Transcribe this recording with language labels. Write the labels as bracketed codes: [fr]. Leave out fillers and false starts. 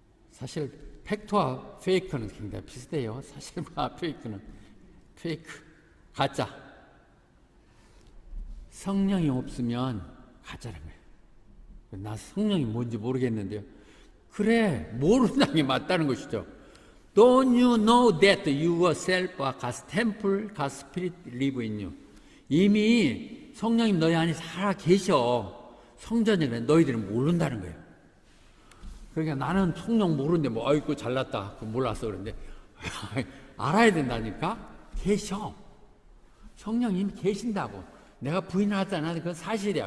[ko] 사실 팩트와 페이크는 굉장히 비슷해요. 사실과 페이크는 페이크, 가짜. 성령이 없으면 가짜란 거예요. 나 성령이 뭔지 모르겠는데요. 그래, 모른다는 게 맞다는 것이죠. [en] Don't you know that you yourself are God's temple, God's Spirit live in you. [ko] 이미 성령님 너희 안에 살아 계셔. 성전이래. 너희들은 모른다는 거예요. 그러니까 나는 성령 모르는데 아이고 잘났다. 몰랐어 그런데 알아야 된다니까. 계셔. 성령님이 계신다고. 내가 부인하잖아. 그건 사실이야.